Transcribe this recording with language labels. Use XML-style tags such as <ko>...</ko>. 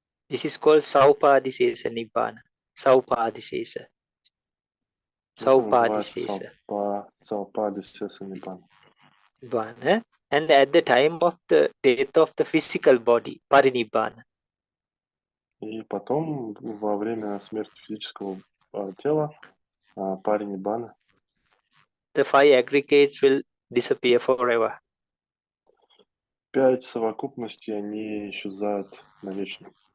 <en>This is called Saupadisesa Nibbana. Saupadisesa. Saupadisesa. Saupadisesa Nibbana. And at the time of the death of the physical body, Parinibbana.</en> <ru>И потом, во время смерти физического тела, Париниббана,</ru> <en>the 5 aggregates will disappear forever.</en> <ru>5 совокупностей, они исчезают навечно.</ru>